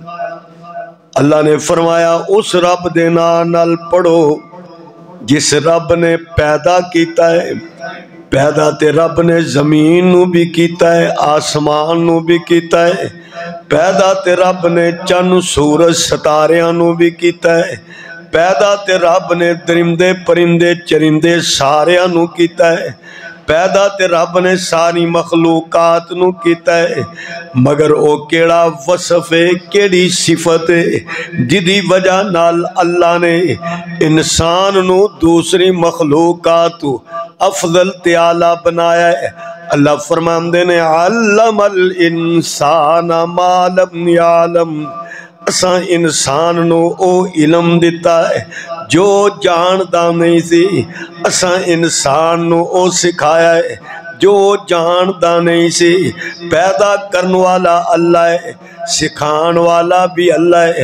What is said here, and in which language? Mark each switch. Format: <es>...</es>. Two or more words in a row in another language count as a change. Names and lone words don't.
<pa>اللہ نے فرمایا اس رب دے نام نال پڑھو جس رب نے پیدا کیتا ہے۔ پیدا تے رب نے زمین نو بھی کیتا ہے، آسمان نو بھی کیتا ہے۔ پیدا تے رب نے چند سورج ستاریاں نو بھی کیتا ہے۔ پیدا تے رب نے درندے پرندے چرندے ساریاں نو کیتا ہے۔ پیدا تے رب نے ساری مخلوقات نو کیتا ہے، مگر او کیڑا وصف ہے، کیڑی صفت ہے جدی وجہ نال اللہ نے انسان نو دوسری مخلوقات افضل تے اعلیٰ بنایا ہے۔ اللہ فرماندے نے</pa> <ar>علم الانسان ما لم یعلم،</ar> <pa>اساں انسان نو او علم دیتا ہے جو جاندا نہیں سی۔ اساں انسان نو او سکھایا ہے جو جاندا نہیں سی۔ پیدا کرن والا اللہ ہے، سکھان والا بھی اللہ ہے۔</pa>